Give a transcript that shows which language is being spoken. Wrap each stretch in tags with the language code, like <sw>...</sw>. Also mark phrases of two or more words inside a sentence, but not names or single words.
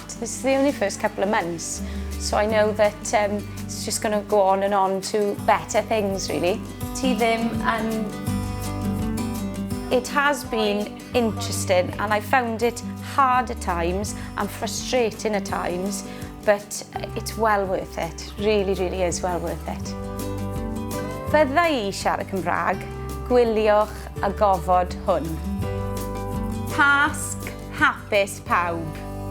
<en>This is the only first couple of months. So I know that it's just going to go on and on to better things, really. It has been interesting, and I found it hard at times and frustrating at times, but it's well worth it. Really, really is well worth it.</en> <cy>Bydda I siarad Cymraeg, gwiliwch y gofod hwn. Pasg hapus pawb.</cy>